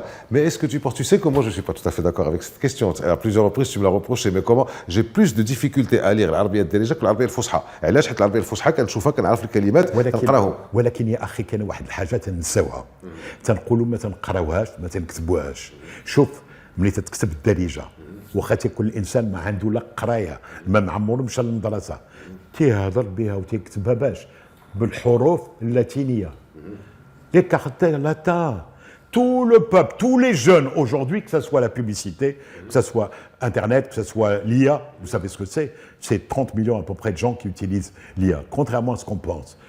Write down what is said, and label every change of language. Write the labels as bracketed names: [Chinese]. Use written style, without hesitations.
[French] Mais est-ce que tu sais que moi je ne suis pas tout à fait d'accord avec cette question. À plusieurs reprises tu me l'as reproché, mais comment j'ai plus de difficultés à lire l'Arabia الدارجة que l'Arabia الفصحى. [Arabic] علاش؟ حيت العربية الفصحى كنشوفها كنعرف الكلمات كنقراهم. ولكن يا اخي كان واحد الحاجه تنساوها. تنقولوا ما تنقراوهاش ما تنكتبوهاش. شوف ملي تكتب الدارجة واخا تيكون الانسان ما عنده لا قرايه ما معمر مشى للمدرسه تيهضر بها وتيكتبها باش بالحروف اللاتينيه. [French] Les caractères latins, tout le peuple, tous les jeunes aujourd'hui, que ce soit la publicité, que ce soit Internet, que ce soit l'IA, vous savez ce que c'est 30 millions à peu près de gens qui utilisent l'IA, contrairement à ce qu'on pense.